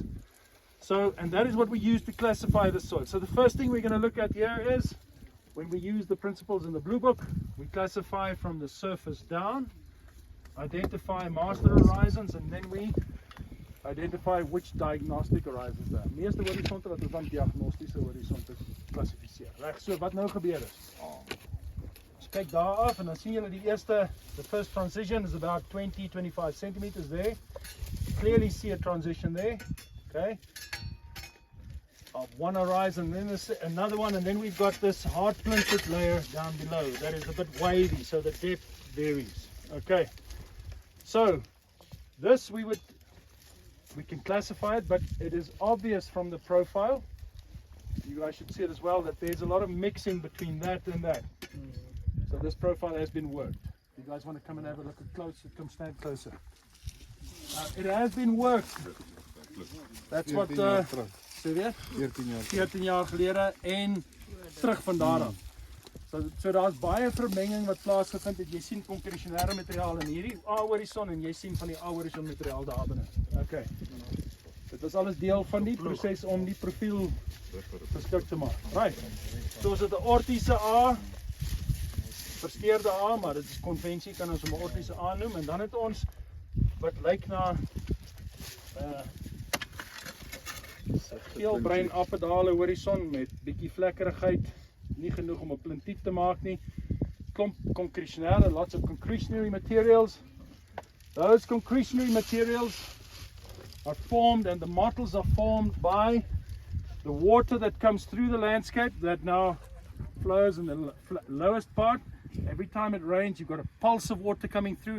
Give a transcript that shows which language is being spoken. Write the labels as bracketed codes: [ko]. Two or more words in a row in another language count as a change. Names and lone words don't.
[en] So, and that is what we use to classify the soil. So the first thing we're going to look at here is, when we use the principles in the blue book, we classify from the surface down, identify master horizons, and then we identify which diagnostic horizons there are. [af] Meeste horisonte wat ons dan diagnostiese horisonte klassifiseer. Reg, so wat nou gebeur is. Ons kyk daar af en dan sien julle [en] the first transition is about 20-25 centimeters there. Clearly see a transition there. Okay, of one horizon, then another one, and then we've got this hard splintered layer down below that is a bit wavy, so the depth varies. Okay, so this we can classify it, but it is obvious from the profile, you guys should see it as well, that there's a lot of mixing between that and that. So this profile has been worked. You guys want to come and have a look at closer, come stand closer. It has been worked. That's what [af] sê weer 14 jaar gelede en terug van daar af. So daar's baie vermenging wat plaasgevind het. Jy sien konkresionêre materiaal in hierdie A-horison en jy sien van die A-horison materiaal daar binne. Okay. Dit was alles deel van die proses om die profiel geskik te maak. Right. So is dit 'n ortiese A, verskeurde A, maar dit is konvensie, kan ons hom 'n ortiese A noem, en dan het ons wat lyk na geelbruin afdale horison met bietjie vlekkerigheid, nie genoeg om 'n plintief te maak nie. Klomp concretionaire, [en] lots of concretionary materials. Those concretionary materials are formed, and the mottles are formed by the water that comes through the landscape that now flows in the lowest part. Every time it rains, you've got a pulse of water coming through.